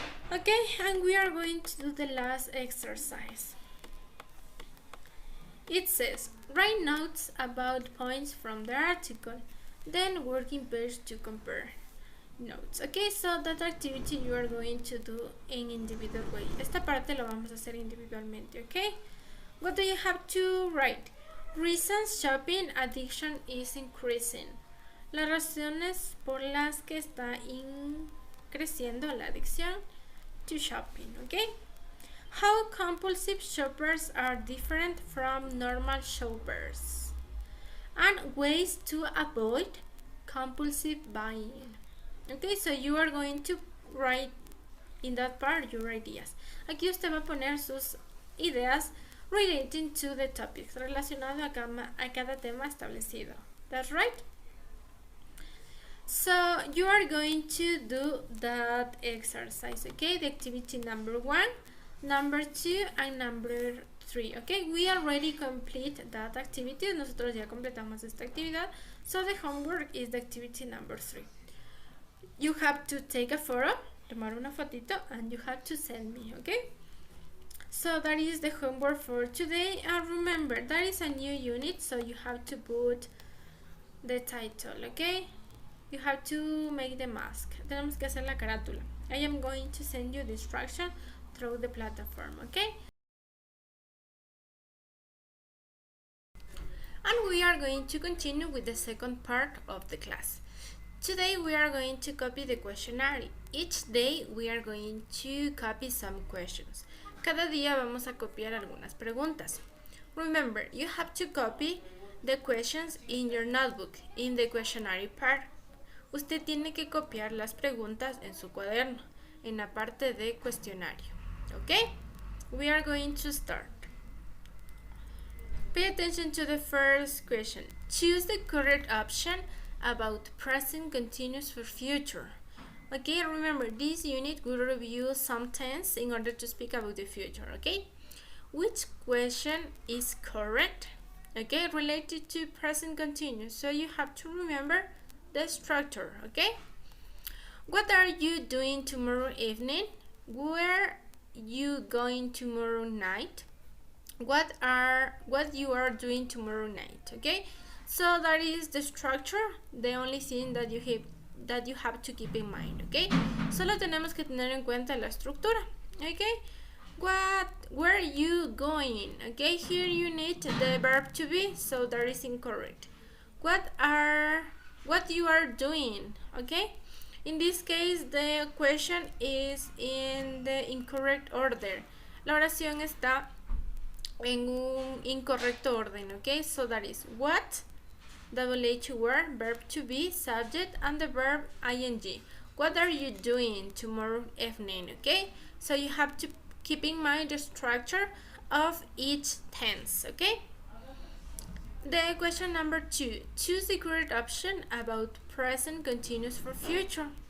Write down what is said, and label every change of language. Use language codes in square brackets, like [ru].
[en] Okay, and we are going to do the last exercise. It says write notes about points from the article, then working pairs to compare notes. Okay, so that activity you are going to do in individual way. [es] Esta parte lo vamos a hacer individualmente. [en] Okay, what do you have to write? Reasons shopping addiction is increasing. [es] Las razones por las que está creciendo la adicción [en] to shopping. Okay, how compulsive shoppers are different from normal shoppers, and ways to avoid compulsive buying. Okay, so you are going to write in that part your ideas. [es] Aquí usted va a poner sus ideas [en] relating to the topics, [es] relacionado a cada tema establecido. [en] That's right? So you are going to do that exercise, okay? The activity number 1, number 2, and number 3. Okay, we already complete that activity. [es] Nosotros ya completamos esta actividad. [en] So the homework is the activity number 3. You have to take a photo, [es] tomar una fotito, [en] and you have to send me, okay? So that is the homework for today. And remember, that is a new unit, so you have to put the title, okay? You have to make the mask. [es] Tenemos que hacer la carátula. [en] I am going to send you the instruction through the platform, okay? And we are going to continue with the second part of the class. Today we are going to copy the questionnaire. Each day we are going to copy some questions. [es] Cada día vamos a copiar algunas preguntas. [en] Remember, you have to copy the questions in your notebook, in the questionnaire part. [es] Usted tiene que copiar las preguntas en su cuaderno, en la parte de cuestionario. [en] Okay? We are going to start. Pay attention to the first question. Choose the correct option about present continuous for future. Okay, remember this unit will review some tense in order to speak about the future. Okay, which question is correct? Okay, related to present continuous, so you have to remember the structure. Okay, what are you doing tomorrow evening? Where you going tomorrow night? what you are doing tomorrow night. Okay, so that is the structure, the only thing that you have to keep in mind. [es] Okay, solo tenemos que tener en cuenta la estructura. [en] Okay, where are you going? Okay, here you need the verb to be, so that is incorrect. What you are doing? Okay, in this case the question is in the incorrect order. [es] La oración está en un incorrecto orden. [en] Okay, so that is what, WH word, verb to be, subject, and the verb ing. What are you doing tomorrow evening? Okay, so you have to keep in mind the structure of each tense. Okay, the question number 2, choose the correct option about present continuous for future.